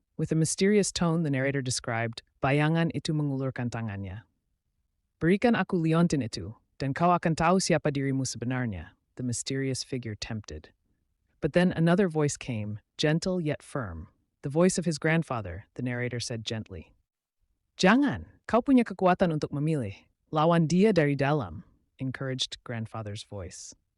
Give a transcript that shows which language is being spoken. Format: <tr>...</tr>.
<en>With a mysterious tone, the narrator described, bayangan itu mengulurkan tangannya.</en> <id>"Berikan aku liontin itu, dan kau akan tahu siapa dirimu sebenarnya," the mysterious figure tempted.</id> <en>But then another voice came, gentle yet firm. The voice of his grandfather, the narrator said gently.</en> <id>"Jangan, kau punya kekuatan untuk memilih. Lawan dia dari dalam," encouraged grandfather's voice.</id>